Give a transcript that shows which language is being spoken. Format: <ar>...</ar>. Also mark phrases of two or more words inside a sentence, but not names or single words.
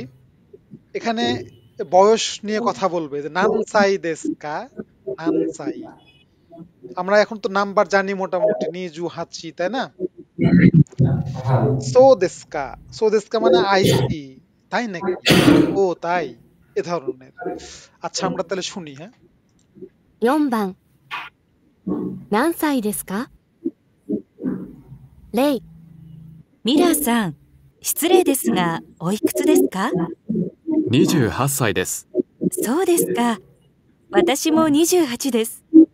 <bn>এখানে বয়স নিয়ে কথা বলবে, যে</bn> <ja>何歳ですか,</ja> <bn>নানসাই। আমরা এখন তো নাম্বার জানি মোটামুটি,</bn> <ja>二十八,</ja> <bn>তাই না?</bn> <ja>そうですか</ja> <bn>মানে আইসি, তাই নাকি? ও তাই, এ ধরনের। আচ্ছা, আমরা তাহলে শুনি। হ্যাঁ,</bn> <ja>4番、何歳ですか？レイ。ミラーさん、失礼ですが、おいくつですか？ 28歳です。そうですか。私も28です。</ja>